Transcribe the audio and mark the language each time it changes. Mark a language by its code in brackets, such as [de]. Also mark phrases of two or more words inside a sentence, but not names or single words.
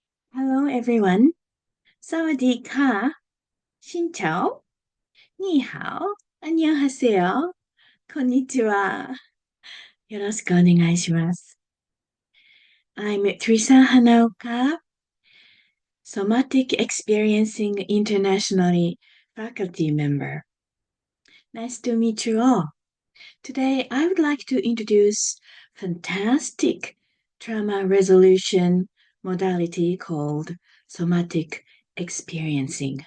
[en] Hello everyone. [th] สวัสดีค่ะ. [vi] xin chào. [zh] 你好. 안녕하세요. [ja] konnichiwa. よろしくお願いします. [en] I'm Teresa Hanaoka, Somatic Experiencing Internationally faculty member. Nice to meet you all. Today I would like to introduce fantastic trauma resolution modality called Somatic Experiencing.